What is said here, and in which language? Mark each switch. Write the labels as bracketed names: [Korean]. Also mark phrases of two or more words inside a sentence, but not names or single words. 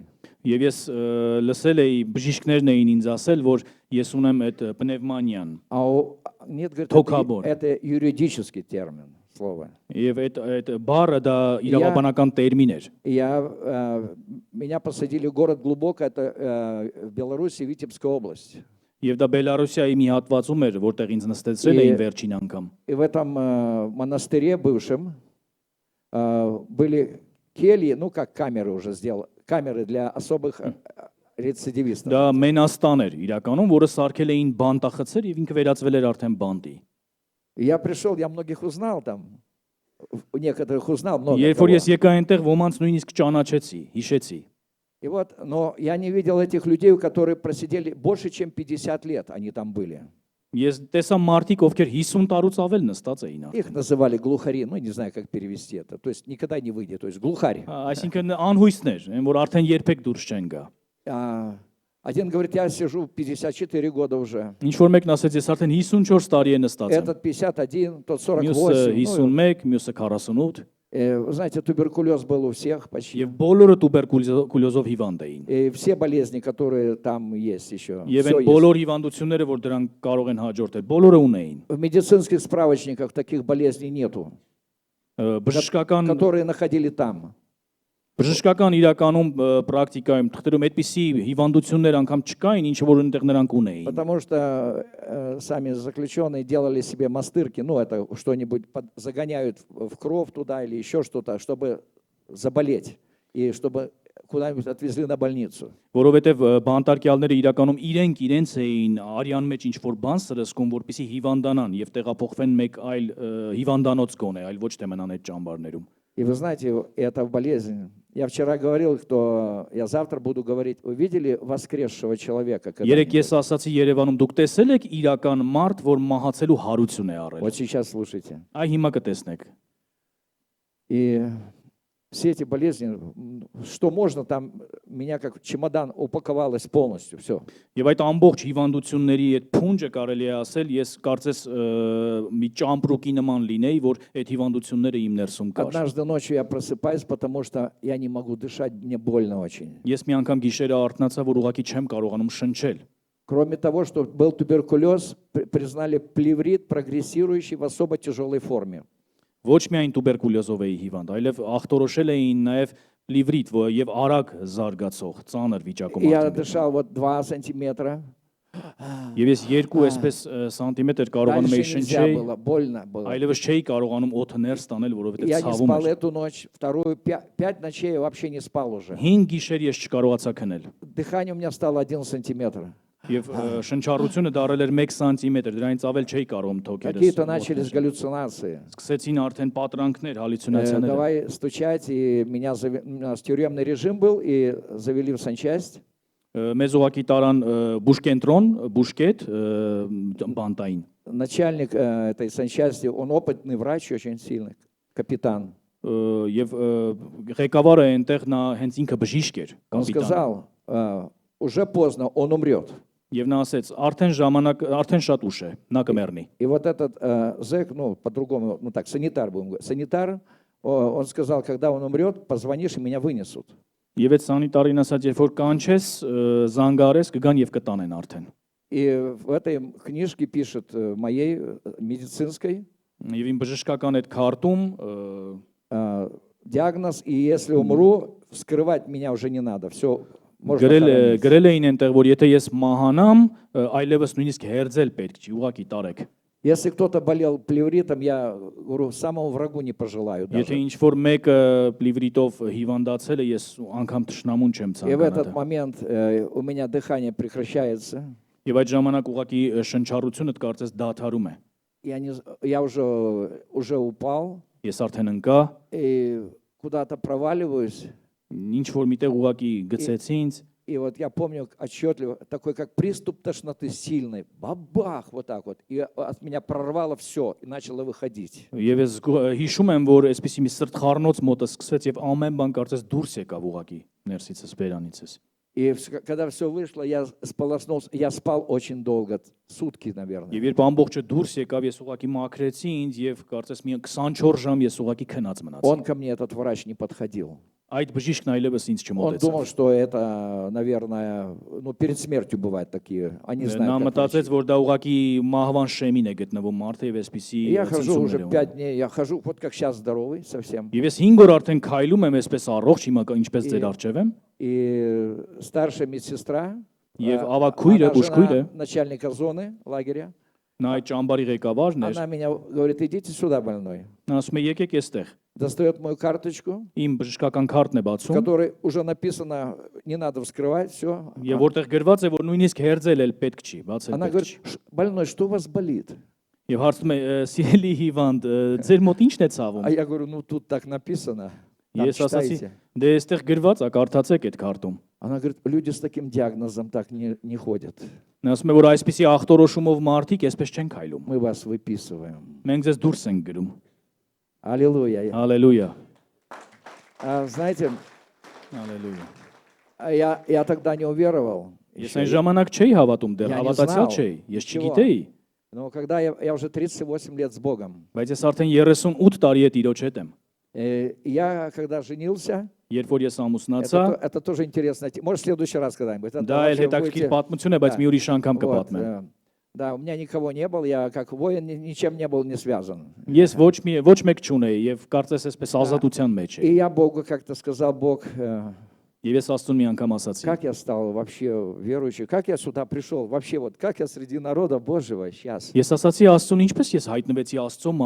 [Armenian] Եվ ես լսել էի, բժիշկներն էին ինձ ասել, որ ես ունեմ այդ պնևմանիան։ [Russian] Нет, говорит, Токабор. это юридический термин, слово. [Armenian] Եվ այդ բառը դա իրավաբանական տերմին էր։ [Russian] Меня посадили в город глубоко, это в Беларуси, Витебская область. [Armenian] Եվ դա Բելարուսիայի մի հատվածում էր, որտեղ ինձ նստեցրել էին վերջին անգամ։ [Russian] И в этом монастыре бывшем были кельи, ну как камеры уже сделал, камеры для особых рецидивистов. [Armenian] Դա մենաստան էր իրականում, որը սարքել էին բանտախցեր եւ ինքը վերածվել էր արդեն бандի։ [Russian] Я пришел, я многих узнал там, некоторых узнал, много [Armenian] Երբ [Russian] кого. [Armenian] որ ես եկա այնտեղ, ոմանց նույնիսկ ճանաչեցի, հիշեցի։ [Russian] И вот, но я не видел этих людей, которые просидели больше, чем 50 лет, они там были. [Armenian] Ես տեսա մարդիկ, ովքեր 50 տարուց ավել նստած էին արդեն։ [Russian] Их называли глухари, ну не знаю, как перевести это. То есть никогда не выйдет, то есть глухарь. [Armenian] Այսինքն անհույսներ, որ արդեն երբեք դուրս չեն գա։ [Russian] Один говорит, я сижу 54 года уже. [Armenian] Ինչ որ մեկն ասեց, ես արդեն 54 տարի եմ նստած եմ։ [Russian] Этот 51, тот [Armenian] Մյուսը 48. 51, мյուսը 48, [Russian] Вы знаете, туберкулез был у всех почти. [Armenian] եւ բոլորը տուբերկուլյոզով հիվանդ էին։ [Russian] И все болезни, которые там есть еще. [Armenian] Եվ [Russian] всё [Armenian] այն [Russian] есть. [Armenian] բոլոր հիվանդությունները, որ դրանք կարող են հաջորդել, բոլորը ունեին։ [Russian] В медицинских справочниках таких болезней нету, которые находили там. [Armenian] Բժշկական իրականում պրակտիկայում թղթերում այդպիսի հիվանդություններ անգամ չկային, ինչ որ այնտեղ նրանք ունեին։ [Russian] Потому что сами заключенные делали себе мастырки, ну это что-нибудь загоняют в кровь туда или еще что-то, чтобы заболеть и чтобы куда-нибудь отвезли на больницу. [Armenian] Որովհետև բանտարկյալները իրականում իրենց էին արյան մեջ ինչ որ բան սրսկում, որպեսզի հիվանդանան եւ տեղափոխվեն մեկ այլ հիվանդանոց գոնե, այլ ոչ թե մնան այդ ճամբարներում։ [Russian] И вы знаете, это болезнь. Я вчера говорил, что я завтра буду говорить, вы видели воскресшего человека? [Armenian] Երեք ես ասացի Երևանում, դուք տեսել եք իրական մարդ, որ մահացելու հարություն է առել։ [Russian] Вот сейчас слушайте. [Armenian] Այ հիմա կտեսնեք։ [Russian] И все эти болезни, что можно, там меня как чемодан упаковалось полностью, все. [Armenian] Եվ այդ ամբողջ հիվանդությունների այդ փունջը կարելի է ասել, ես կարծես մի ճամպրուկի նման լինեի, որ այդ հիվանդությունները իմ ներսում կար։ [Russian] Однажды ночью я просыпаюсь, потому что я не могу дышать, мне больно очень. [Armenian] Ես մի անգամ գիշերը արթնացա, որ ուղղակի չեմ կարողանում շնչել։ [Russian] Кроме того, что был туберкулез, признали плеврит, прогрессирующий в особо тяжелой форме. [Armenian] Ոչ միայն տուբերկուլյոզով էի հիվանդ, այլև ախտորոշել էին նաև լիվրիտ եւ արագ զարգացող ծանր վիճակում [Russian] Я [Armenian] արդեն։ [Russian] дышал вот 2 сантиметра. [Armenian] Եվ ես 2 այսպես սանտիմետր կարողանում էի [Russian] Дальше нельзя [Armenian] շնչել, [Russian] было, больно было. [Armenian] այլևս չէի կարողանում օդը ներս տանել, որովհետեւ [Russian] Я не [Armenian] ցավում [Russian] спал [Armenian] էր։ [Russian] эту ночь, вторую, 5 ночей я вообще не спал уже. [Armenian] 5 գիշեր ես չկարողացա քնել։ [Russian] Дыхание у меня стало 1 сантиметр. [Armenian] Եվ շնչառությունը դարել էր 1 սանտիմետր, դրանից ավել չէի կարողում թոքերս։ [Russian] Какие-то начались галлюцинации. [Armenian] Սկսեցին արդեն պատրանքներ, հալյուցինացիաներ։ [Russian] Давай стучать, и у нас тюремный режим был, и завели в санчасть. [Armenian] Մեզ ուղակի տարան բուժկենտրոն, բուժկետ բանտային։ [Russian] Начальник этой санчасти, он опытный врач, очень сильный, капитан. [Armenian] Եվ ղեկավարը այնտեղ նա հենց ինքը բժիշկ էր, [Russian] Он [Armenian] կապիտան։ [Russian] сказал, уже поздно, он умрет. [Armenian] Եվ նա ասեց, արդեն ժամանակ, արդեն շատ ուշ է, նա կմեռնի։ [Russian] И вот этот зэк, ну, по-другому, ну так, санитар будем говорить, санитар, он сказал, когда он умрет, позвонишь, и меня вынесут. [Armenian] Եվ այդ սանիտարին ասած, երբ որ կանչես, զանգարես, կգան եւ կտանեն արդեն։ [Russian] И в этой книжке пишет, моей медицинской, [Armenian] Եվ իմ բժշկական այդ քարտում [Russian] диагноз, и если умру, вскрывать меня уже не надо, все, можно хоронить. [Armenian] գրել էին այնտեղ, որ եթե ես մահանամ, այլևս նույնիսկ հերձել պետք չի, ուղակի տարեք։ [Russian] Если кто-то болел плевритом, я говорю, самому врагу не пожелаю [Armenian] Եթե [Russian] даже. [Armenian] ինչ որ մեկը պլիվրիտով հիվանդացել է, ես անգամ տշնամուն չեմ [Russian] И в этот [Armenian] ցանկանա։ [Russian] момент у меня дыхание прекращается. [Armenian] Եվ այդ ժամանակ ուղակի շնչառությունը կարծես դադարում է։ [Russian] Я уже упал [Armenian] Ես արդեն ընկա, [Russian] и куда-то проваливаюсь. [Armenian] ինչ որ միտեղ ուղակի գցեցի ինձ, [Russian] И вот я помню отчетливо, такой как приступ тошноты сильный, бабах, вот так вот. И от меня прорвало все и начало выходить. [Armenian] Եվ ես հիշում եմ, որ այսպեսի մի սրտխառնոց մոտը սկսվեց եւ ամեն բան կարծես դուրս եկավ ուղակի ներսիցս բերանիցս։ [Russian] И когда все вышло, я сполоснулся, я спал очень долго, сутки, наверное. [Armenian] Եվ երբ ամբողջը դուրս եկավ, ես ուղակի մաքրեցի ինձ եւ կարծես մի 24 ժամ ես ուղակի քնած մնացի։ [Russian] Он ко мне, этот врач, не подходил. [Armenian] Այդ բժիշկն այլևս ինձ [Russian] Он думал, [Armenian] չմոտեցավ։ [Russian] что это, наверное, ну, перед смертью бывают такие. Они [Armenian] Նա [Russian] знают, как [Armenian] մտածեց, [Russian] врачи. [Armenian] որ դա уղակի մահվան շեմին է գտնվում մարդը եւ այսպեսի [Russian] Я хожу уже [Armenian] ցնցումներ [Russian] 5 дней, я хожу, вот как сейчас здоровый совсем. [Armenian] Եվ ես 5 օր արդեն քայլում եմ այսպես առողջ, հիմա ինչպես ձեր արջև եմ։ [Russian] И старшая медсестра, [Armenian] Եվ [Russian] она [Armenian] ավակ քույրը, բուժքույրը, [Russian] жена начальника зоны лагеря, [Armenian] նա այդ ճամբարի ղեկավարն էր, [Russian] она меня говорит, идите сюда, больной. [Armenian] նա ասում է եկեք այստեղ։ [Russian] Достает мою карточку, [Armenian] Իմ բժշկական քարտն է [Russian] в [Armenian] բացում, [Russian] которой уже написано, не надо вскрывать, все. [Armenian] եւ որտեղ գրված է, որ նույնիսկ հերձել էլ պետք չի, բացել [Russian] Она [Armenian] պետք [Russian] говорит, [Armenian] չի։ [Russian] больной, что у вас болит? [Armenian] Եվ հարցնում է, սիրելի հիվանդ, ձեր մոտ ի՞նչն է ցավում։ [Russian] А я говорю, ну тут так написано, там [Armenian] Ես ասացի, [Russian] читайте. [Armenian] դե այստեղ գրված է, կարդացեք այդ քարտում։ [Russian] Она говорит, люди с таким диагнозом так не ходят. [Armenian] Նա ասում է, որ այսպիսի ախտորոշումով մարդիկ այսպես չեն քայլում։ [Russian] Мы вас выписываем. [Armenian] Մենք ձեզ դուրս ենք գրում։ [Russian] Аллилуйя. [Armenian] Հալելույա։ [Russian] Знаете, [Armenian] Հալելույա։ [Russian] я тогда не уверовал. [Armenian] Ես [Russian] еще. [Armenian] այն ժամանակ չէի հավատում դեռ, [Russian] Я не [Armenian] հավատացյալ [Russian] знал. [Armenian] չէի, ես [Russian] Чего? [Armenian] չգիտեի, [Russian] Но когда я уже 38 лет с Богом, [Armenian] բայց ես արդեն 38 տարի է Տիրոջ հետ եմ։ [Russian] я когда женился, [Armenian] Երբ որ ես ամուսնացա, [Russian] это тоже интересно. Может, в следующий раз когда-нибудь. Это [Armenian] դա էլ [Russian] вообще [Armenian] հետաքրքիր [Russian] будете- [Armenian] պատմություն է, բայց մի ուրիշ անգամ [Russian] Вот, [Armenian] կպատմեմ։ [Russian] да, у меня никого не было, я как воин ничем не был не связан. [Armenian] Ես ոչ մեկ չունեի եւ կարծես այսպես ազատության մեջ [Russian] И [Armenian] էի։ [Russian] я Богу как-то сказал, Бог, [Armenian] Եվ ես Աստծուն մի անգամ ասացի. [Russian] как я стал вообще верующим, как я сюда пришел, вообще вот как я среди народа Божьего сейчас. [Armenian] Ես ասացի Աստծուն, ինչպես ես հայտնվեցի Աստծո